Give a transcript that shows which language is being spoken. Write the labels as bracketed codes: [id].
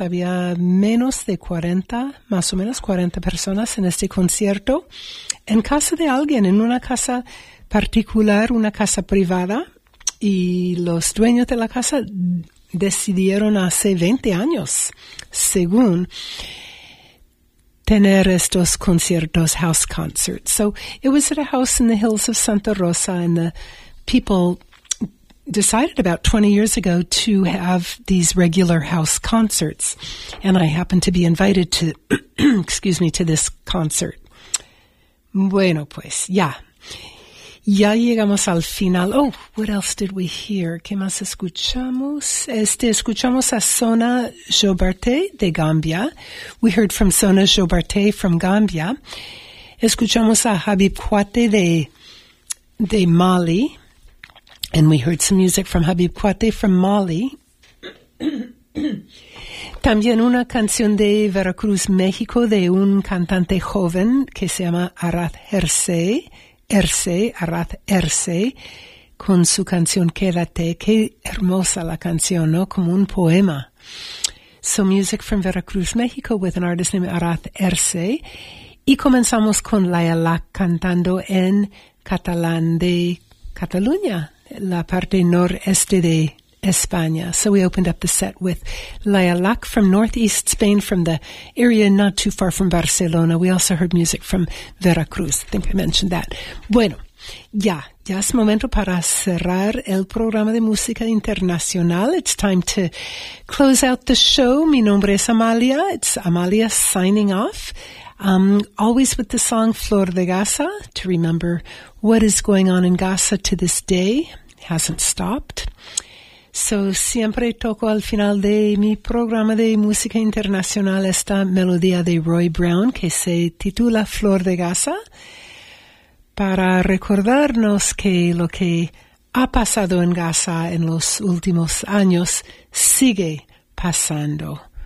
[es] Había menos de 40, más o menos 40 personas en este concierto, en casa de alguien, en una casa particular, una casa privada, y los dueños de la casa decidieron hace 20 años, según, tener estos conciertos, house concerts. [en] So it was at a house in the hills of Santa Rosa, and the people decided about 20 years ago to have these regular house concerts, and I happened to be invited to, excuse me, to this concert. [es] Bueno, pues, ya. Ya llegamos al final. [en] Oh, what else did we hear? [es] ¿Qué más escuchamos? Escuchamos a Sona Jobarté de Gambia. [en] We heard from Sona Jobarté from Gambia. [es] Escuchamos a Habib Kouaté de Mali. [en] And we heard some music from Habib Kouaté from Mali. [es] También una canción de Veracruz, México, de un cantante joven que se llama Arath Hersey. Arath Hersey, con su canción Quédate. Qué hermosa la canción, ¿no? Como un poema. [en] So music from Veracruz, México, with an artist named Arath Hersey. [es] Y comenzamos con Layala cantando en catalán de Cataluña, la parte noreste de España. [en] So we opened up the set with Layala from northeast Spain, from the area not too far from Barcelona. We also heard music from Veracruz. I think I mentioned that. [es] Bueno, ya es momento para cerrar el programa de música internacional. [en] It's time to close out the show. [es] Mi nombre es Amalia. [en] It's Amalia signing off. Always with the song Flor de Gaza, to remember what is going on in Gaza to this day. It hasn't stopped. [es] So siempre toco al final de mi programa de música internacional esta melodía de Roy Brown, que se titula Flor de Gaza, para recordarnos que lo que ha pasado en Gaza en los últimos años sigue pasando.